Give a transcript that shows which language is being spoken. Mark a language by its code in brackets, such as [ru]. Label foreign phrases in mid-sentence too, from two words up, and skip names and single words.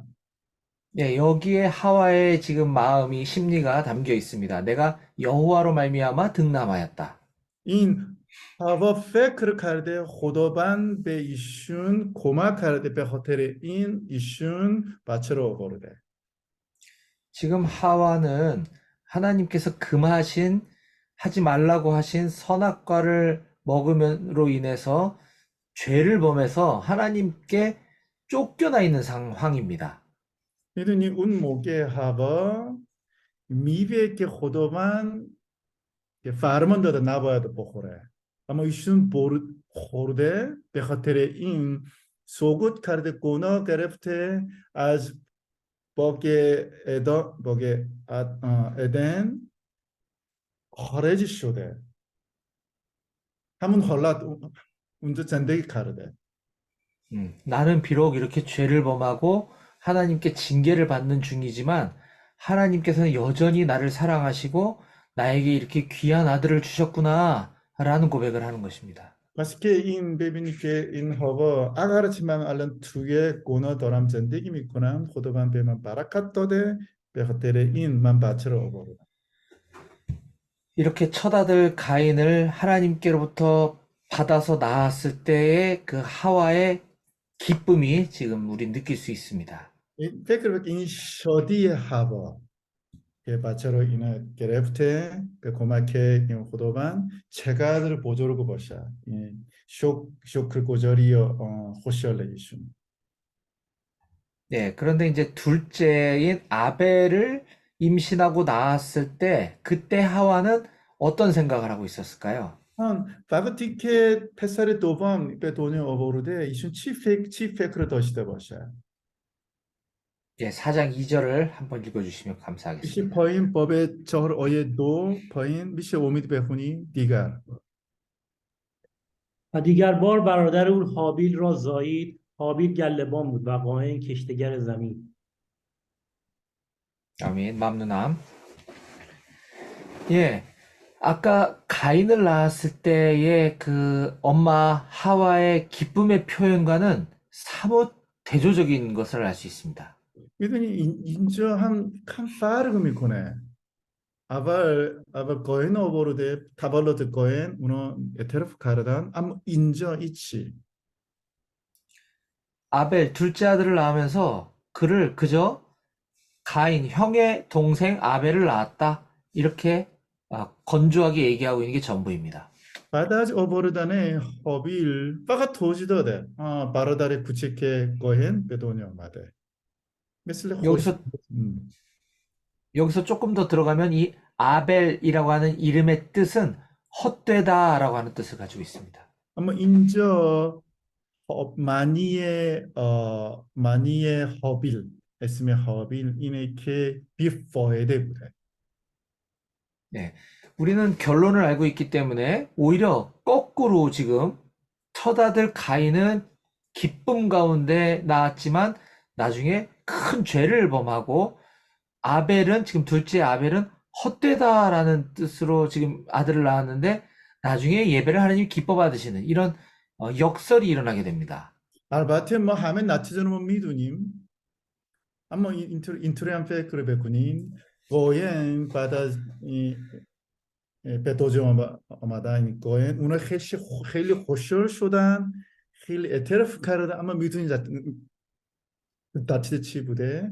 [ko] 예, 여기에 하와의 지금 마음이 심리가 담겨 있습니다. 내가 여호와로 말미암아 등남하였다. [fa] این هوا فکر کرده خداوند به ایشون کمک کرده، به خاطر این ایشون بچه رو آورده. [ko] 지금 하와는 하나님께서 하지 말라고 하신 선악과를 먹음으로 인해서 죄를 범해서 하나님께 쫓겨나 있는 상황입니다. [fa] میدونی اون موقع هوا میوه که خداوند که فرمان داده نباید بخوره، اما ایشون خورده، به خاطر این سقوط کرده، گناه گرفته، از باغ ادن خارج شده. همون حالت اونجا زندگی کرده. [ko] 나는 비록 이렇게 죄를 범하고 하나님께 징계를 받는 중이지만 하나님께서는 여전히 나를 사랑하시고 나에게 이렇게 귀한 아들을 주셨구나 라는 고백을 하는 것입니다. [fa] پس که این ببینی که این هوا اگرچه من الان توی گناه دارم زندگی میکنم خداوند به من برکت داده به خاطر این من بچه رو آوردم. [ko] 이렇게 첫 아들 가인을 하나님께로부터 받아서 낳았을 때의 그 하와의 기쁨이 지금 우리 느낄 수 있습니다. [fa] فکر بکن این شادی هوا که بچه رو اینو گرفته به کمک این خداوند چقدر بزرگ باشه. این شکرگزاری و خوشحالیشون. [ko] 네, 그런데 이제 둘째인 아벨을 임신하고 낳았을 때 그때 하와는 어떤 생각을 하고 있었을까요? [fa] وقتی که پسر دوم به دنیا آورده ایشون چی فکر داشته باشه؟ [ko] 예, 4장 2절을 한번 읽어주시면 [fa] میشه [ko] 감사하겠습니다. [fa] پایین باب 4 آیه 2 پایین میشه امید بخونی دیگر. و دیگر بار برادر او هابیل را زایید. هابیل گله‌بان بود و قاین کشتگر زمین. [ko] 아멘, 맘누남. 예, 아까 가인을 낳았을 때의 그 엄마 하와의 기쁨의 표현과는 사뭇 대조적인 것을 알 수 있습니다. [fa] میدونی اینجا هم فرق میکنه. اول قاین آورده تولد قاین اونو اعتراف کردن اما اینجا هیچی. [ko] 아벨 둘째 아들을 낳으면서 그를 그저 가인 형의 동생 아벨을 낳았다 이렇게 건조하게 얘기하고 있는 게 전부입니다. [fa] بعد از آوردن هابیل فقط توضیح داده برادر کوچک قاین به دنیا آمده. مثل [ko] 여기서 여기서 조금 더 들어가면 이 아벨이라고 하는 이름의 뜻은 헛되다라고 하는 뜻을 가지고 있습니다. [fa] اما اینجا معنی هابیل اسم هابیل اینه که بیفایده بوده. [ko] 네, 우리는 결론을 알고 있기 때문에 오히려 거꾸로 지금 첫 아들 가인은 기쁨 가운데 낳았지만 나중에 큰 죄를 범하고 아벨은 지금 둘째 아벨은 헛되다라는 뜻으로 지금 아들을 낳았는데 나중에 예배를 하나님이 기뻐 받으시는 이런 역설이 일어나게 됩니다. [fa] البته ما همه نتیجه رو میدونیم اما اینطوری هم فکر بکنیم قاین بعد از به دنیا آمدن قاین اونا خیلی خوشحال شدن خیلی اعتراف کردن اما میدونید نتیجه چی بوده؟